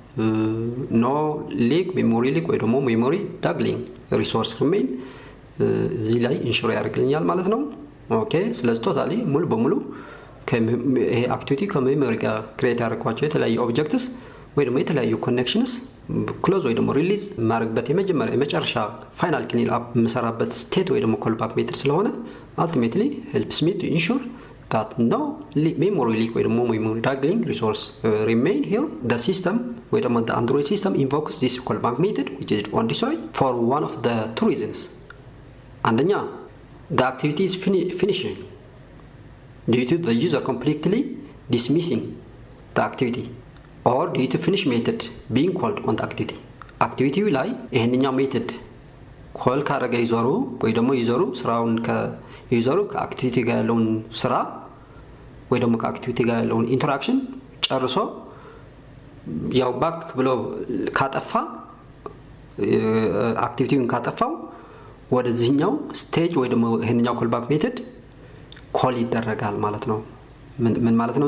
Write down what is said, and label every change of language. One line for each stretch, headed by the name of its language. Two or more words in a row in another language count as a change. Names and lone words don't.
English: no leak memory leak
Amharic: ወይ ደግሞ
English: memory dangling resource remain
Amharic: እዚህ ላይ ኢንሹር ያደርግልኛል ማለት ነው። ኦኬ ስለዚህ ቶታሊ ሙሉ በሙሉ ይሄ አክቲቪቲ ከሜሞሪ ጋር ክሬት ያደረኳቸው የተለያዩ ኦብጀክትስ ወይ ደግሞ የተለያዩ ኮኔክሽንስ ክሎዝ ወይ ደግሞ ሪሊዝ ማድረግበት የመጨረሻ
English: final clean up
Amharic: የምሰራበት ስቴት ወይ ደግሞ
English: callback method
Amharic: ስለሆነ
English: ultimately helps me to ensure that no memory leak
Amharic: ወይ ደግሞ
English: memory juggling resource remain here. The system
Amharic: ወይ ደግሞ
English: the Android system invokes this callback method which is on destroy for one of the two reasons. አንደኛ the activity is finishing due to the user completely dismissing the activity or due to finish method being called on the activity.
Amharic: activity ላይ ይሄንኛው ሜተድ ኮል ካረገ ዩዘሩ ወይ ደግሞ ዩዘሩ ስራውን ከዩዘሩ ከአክቲቪቲ ጋር ያለውን ስራ ወይ ደግሞ ከአክቲቪቲ ጋር ያለውን ኢንተራክሽን ጨርሶ ያው ባክ ብሎ ካጠፋ አክቲቪቲውን ካጠፋው ወደዚህኛው ስቴጅ ወይ ደግሞ ይሄንኛው
English: callback method
Amharic: ኮል ይደረጋል ማለት ነው። ምን ማለት ነው?